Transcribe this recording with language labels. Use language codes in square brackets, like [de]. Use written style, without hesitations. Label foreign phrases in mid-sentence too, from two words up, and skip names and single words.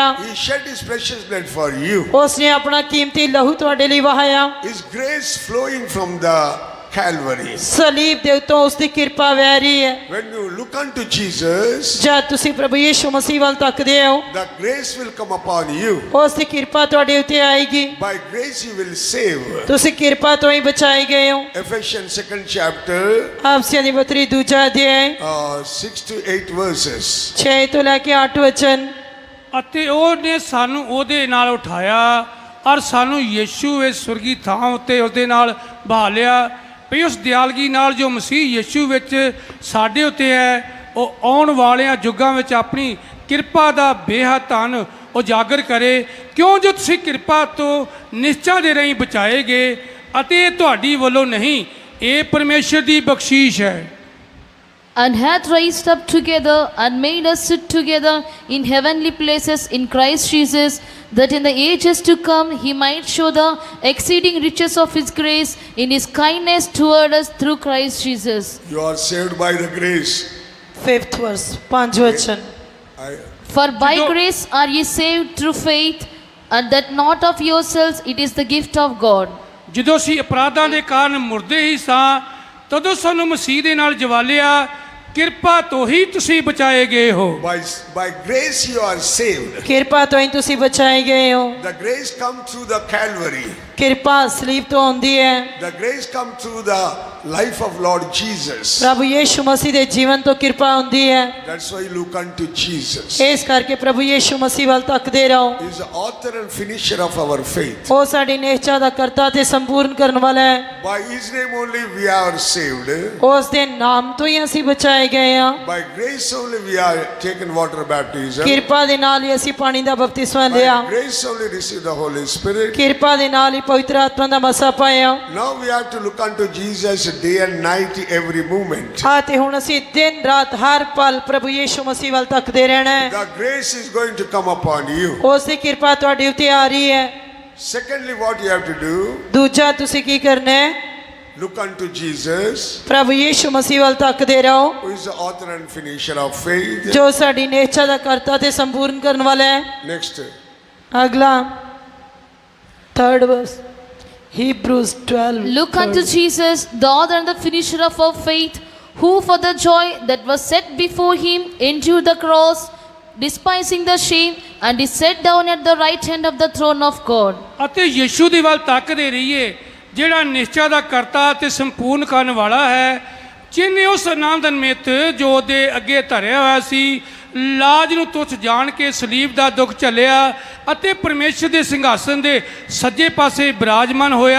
[en] He shed his precious blood for you. [pa] ਉਸ ਨੇ ਆਪਣਾ ਕੀਮਤੀ ਲਹੂ ਤੁਹਾਡੇ ਲਈ ਵਹਾਇਆ। [en] His grace flowing from the Calvary. [pa] ਸਲੀਬ ਦੇ ਉੱਤੋਂ ਉਸ ਦੀ ਕਿਰਪਾ ਵਹਿ ਰਹੀ ਹੈ। [en] When you look unto Jesus, [pa] ਜਦ ਤੁਸੀਂ ਪ੍ਰਭੂ ਯੀਸ਼ੂ ਮਸੀਹ ਵੱਲ ਤੱਕਦੇ ਹੋ, [en] the grace will come upon you. [pa] ਉਸ ਦੀ ਕਿਰਪਾ ਤੁਹਾਡੇ ਉੱਤੇ ਆਏਗੀ। [en] By grace you will save. [pa] ਤੁਸੀਂ ਕਿਰਪਾ ਤੋਂ ਹੀ ਬਚਾਏ ਗਏ ਹੋ। [en] Ephesians 2nd chapter, [pa] ਆਫਸੀਆਂ ਦੀ ਪੱਤਰੀ ਦੂਜਾ ਅਧਿਆਇ [en] 6 to 8 verses. [pa] 6 ਤੋਂ ਲੈ ਕੇ 8 ਵਚਨ। ਅਤੇ ਉਹਨੇ ਸਾਨੂੰ ਉਹਦੇ ਨਾਲ ਉਠਾਇਆ ਔਰ ਸਾਨੂੰ ਯੀਸ਼ੂ ਇਸ ਸੁਰਗੀ ਥਾਂ ਉੱਤੇ ਉਹਦੇ ਨਾਲ ਬਹਾ ਲਿਆ ਵੀ ਉਸ ਦਿਆਲਗੀ ਨਾਲ ਜੋ ਮਸੀਹ ਯੀਸ਼ੂ ਵਿੱਚ ਸਾਡੇ ਉੱਤੇ ਹੈ ਉਹ ਆਉਣ ਵਾਲਿਆਂ ਯੁੱਗਾਂ ਵਿੱਚ ਆਪਣੀ ਕਿਰਪਾ ਦਾ ਬੇਹੱਦ ਧਨ ਉਜਾਗਰ ਕਰੇ, ਕਿਉਂ ਜੋ ਤੁਸੀਂ ਕਿਰਪਾ ਤੋਂ ਨਿਸ਼ਚਾ ਦੇ ਰਾਹੀਂ ਬਚਾਏ ਗਏ ਅਤੇ ਇਹ ਤੁਹਾਡੀ ਵੱਲੋਂ ਨਹੀਂ, ਇਹ ਪਰਮੇਸ਼ਰ ਦੀ ਬਖਸ਼ੀਸ਼ ਹੈ। [en] And hath raised up together and made us sit together in heavenly places in Christ Jesus, that in the ages to come he might show the exceeding riches of his grace in his kindness toward us through Christ Jesus. You are saved by the grace. 5th verse 5 ਵਚਨ। For by Judo- grace are ye saved through faith, and that not of yourselves, it is the gift of God. [pa] ਜਦੋਂ ਅਸੀਂ ਅਪਰਾਧਾਂ ਦੇ ਕਾਰਨ ਮੁਰਦੇ ਹੀ ਸਾਂ, ਤਦੋਂ ਸਾਨੂੰ ਮਸੀਹ ਦੇ ਨਾਲ ਜਵਾਲਿਆ, ਕਿਰਪਾ ਤੋਂ ਹੀ ਤੁਸੀਂ ਬਚਾਏ ਗਏ ਹੋ। [en] By grace you are saved. [pa] ਕਿਰਪਾ ਤੋਂ ਹੀ ਤੁਸੀਂ ਬਚਾਏ ਗਏ ਹੋ। [en] The grace come through the Calvary. [pa] ਕਿਰਪਾ ਸਲੀਬ ਤੋਂ ਆਉਂਦੀ ਹੈ। [en] The grace come through the life of Lord Jesus. [pa] ਪ੍ਰਭੂ ਯੀਸ਼ੂ ਮਸੀਹ ਦੇ ਜੀਵਨ ਤੋਂ ਕਿਰਪਾ ਆਉਂਦੀ ਹੈ। [en] That's why you look unto Jesus. [pa] ਇਸ ਕਰਕੇ ਪ੍ਰਭੂ ਯੀਸ਼ੂ ਮਸੀਹ ਵੱਲ ਤੱਕਦੇ ਰਹੋ। [en] He is the author and finisher of our faith. [pa] ਉਹ ਸਾਡੀ ਨਿਹਚਾ ਦਾ ਕਰਤਾ ਤੇ ਸੰਪੂਰਨ ਕਰਨ ਵਾਲਾ ਹੈ। [en] By his name only we are saved. [pa] ਉਸ ਦੇ ਨਾਮ ਤੋਂ ਹੀ ਅਸੀਂ ਬਚਾਏ ਗਏ ਹਾਂ। [en] By grace only we are taken water baptism. [pa] ਕਿਰਪਾ ਦੇ ਨਾਲ ਹੀ ਅਸੀਂ ਪਾਣੀ ਦਾ ਬਪਤਿਸਮਾ [en] By [pa] ਲਿਆ। [en] grace only receive the Holy Spirit. [pa] ਕਿਰਪਾ ਦੇ ਨਾਲ ਹੀ ਪਵਿੱਤਰ ਆਤਮਾ ਦਾ ਮਸਾ ਪਾਇਆ। [en] Now we have to look unto Jesus day and night, every moment. [pa] ਤੇ ਹੁਣ ਅਸੀਂ ਦਿਨ ਰਾਤ ਹਰ ਪਲ ਪ੍ਰਭੂ ਯੀਸ਼ੂ ਮਸੀਹ ਵੱਲ ਤੱਕਦੇ ਰਹਿਣਾ ਹੈ। [en] The grace is going to come upon you. [pa] ਉਸ ਦੀ ਕਿਰਪਾ ਤੁਹਾਡੇ ਉੱਤੇ ਆ ਰਹੀ ਹੈ। [en] Secondly, what you have to do, [pa] ਦੂਜਾ ਤੁਸੀਂ ਕੀ ਕਰਨਾ ਹੈ? [en] look unto Jesus, [pa] ਪ੍ਰਭੂ ਯੀਸ਼ੂ ਮਸੀਹ ਵੱਲ ਤੱਕਦੇ ਰਹੋ, [en] who is the author and finisher of faith. [pa] ਜੋ ਸਾਡੀ ਨਿਹਚਾ ਦਾ ਕਰਤਾ ਤੇ ਸੰਪੂਰਨ ਕਰਨ ਵਾਲਾ ਹੈ। [en] Next, ਅਗਲਾ 3rd verse Hebrews 12 Look unto Jesus, the author and the finisher of our faith, who for the joy that was set before him endured the cross, despising the shame, and is set down at the right hand of the throne of God. [pa] ਅਤੇ ਯੀਸ਼ੂ ਦੀ ਵੱਲ ਤੱਕਦੇ ਰਹੀਏ, ਜਿਹੜਾ ਨਿਸ਼ਚਾ ਦਾ ਕਰਤਾ ਤੇ ਸੰਪੂਰਨ ਕਰਨ ਵਾਲਾ ਹੈ, ਜਿਨੇ ਉਸ ਆਨੰਦ ਨਿਮਿਤ ਜੋ ਉਹਦੇ ਅੱਗੇ ਧਰਿਆ ਹੋਇਆ ਸੀ, ਲਾਜ ਨੂੰ ਤੁੱਛ ਜਾਣ ਕੇ ਸਲੀਬ ਦਾ ਦੁੱਖ ਝੱਲਿਆ ਅਤੇ ਪਰਮੇਸ਼ਰ ਦੇ ਸਿੰਘਾਸਨ ਦੇ ਸੱਜੇ ਪਾਸੇ ਬਿਰਾਜਮਾਨ ਹੋਇਆ।